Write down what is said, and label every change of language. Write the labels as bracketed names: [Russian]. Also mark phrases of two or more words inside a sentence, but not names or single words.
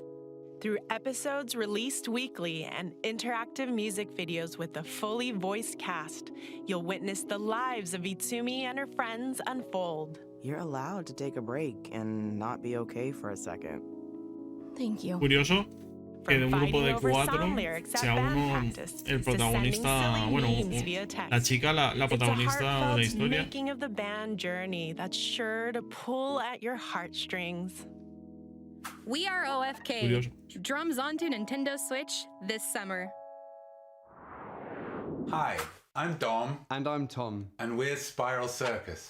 [English] Through episodes released weekly and interactive music videos with a fully voiced cast, you'll witness the lives of Itsumi and her friends unfold. You're allowed to take a break and not be okay for a second. Thank you. [Spanish] Curioso que de un grupo de [English] From fighting over 4 song lyrics at sea band [Spanish] uno [English] practice [Spanish] el [English] to [Spanish] protagonista, [English] sending silly [Spanish] bueno, [English] memes via text. [Spanish] la chica la [English] It's a [Spanish] protagonista de la [English] heartfelt [Spanish] historia. [English] making of the band journey that's sure to pull at your heartstrings. We are OFK. [Spanish] Curioso. [English] Drums onto Nintendo Switch this summer. Hi, I'm Dom, And I'm Tom. and we're Spiral Circus.